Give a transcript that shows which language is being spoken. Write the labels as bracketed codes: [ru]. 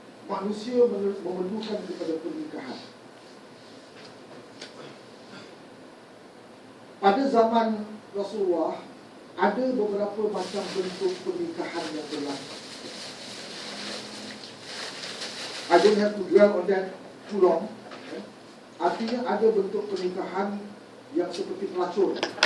[ms] Manusia memerlukan kepada pernikahan. Pada zaman Rasulullah, ada beberapa macam bentuk pernikahan yang berlaku. [en] I don't have to dwell on that too long. [ms] Artinya ada bentuk pernikahan yang seperti pelacur.